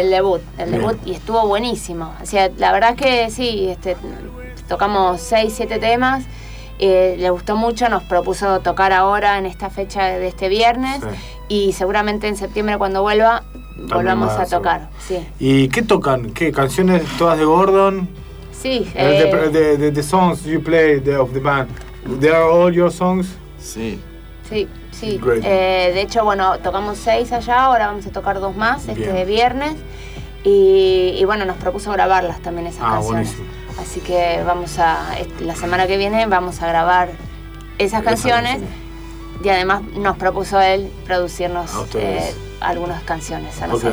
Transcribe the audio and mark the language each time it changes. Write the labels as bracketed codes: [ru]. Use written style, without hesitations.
[es] El debut. Y estuvo buenísimo. O sea, la verdad es que sí, tocamos 6-7 temas. Le gustó mucho, nos propuso tocar ahora en esta fecha de este viernes. Sí. Y seguramente en septiembre, cuando vuelva, volvamos a tocar. Sí. ¿Y qué tocan? ¿Qué canciones todas de Gordon? Sí. [en] The songs you play of the band, they are all your songs? [es] Sí. Sí, sí. De hecho, bueno, tocamos 6 allá, ahora vamos a tocar 2 más este Bien. Viernes. Y bueno, nos propuso grabarlas también esas canciones. Buenísimo. Así que la semana que viene vamos a grabar esas canciones. Y además nos propuso él producirnos algunas canciones a nosotros.